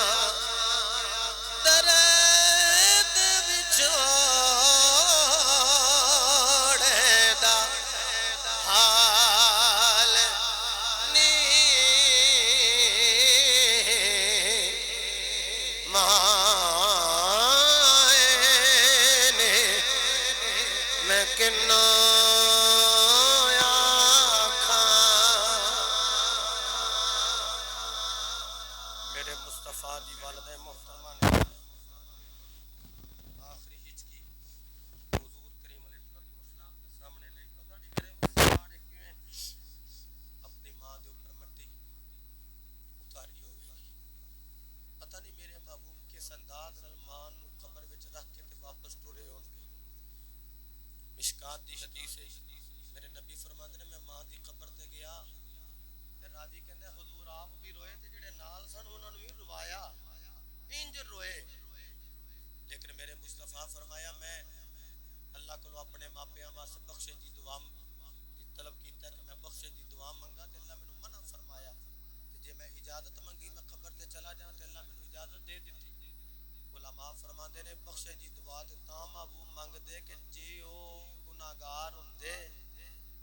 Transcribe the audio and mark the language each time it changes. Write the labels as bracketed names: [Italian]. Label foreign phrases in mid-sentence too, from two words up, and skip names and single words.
[Punjabi] درد وچھوڑے دا حال نی مائیں نے میں کنو میرے مصطفیٰ دی والدہ محترمہ نے آخری ہچکی حضور کریم [Arabic] علیہ السلام [Punjabi] کے سامنے نہیں. پتہ نہیں میرے مصطفیٰ نے کیوں اپنی ماں دے اوپر مٹی اتاری ہوئے. پتہ نہیں میرے محبوب کس انداز نال ماں نو قبر وچ رکھ کے تے واپس ٹرے ہون گے. مشکات دی حدیث ہے میرے نبی فرماندے نے میں ماں دی قبر تے گیا تے راوی کہندا حضور آپ بھی روئے تے جڑے نال سن انہاں نوں بھی روایا انج روئے. لیکن میرے مصطفیٰ فرمایا میں اللہ کو اپنے ماپیاں واسطے بخشش دی دعا کی طلب کیتا کہ میں بخشش دی دعا منگا تے اللہ مینوں منع فرمایا تے جے میں اجازت منگی میں قبر تے چلا جاں تے اللہ مینوں اجازت دے دتی. علماء فرماندے نے بخشش دی دعا تے تاں محبوب منگ دے کہ جے او گناہگار ہوندے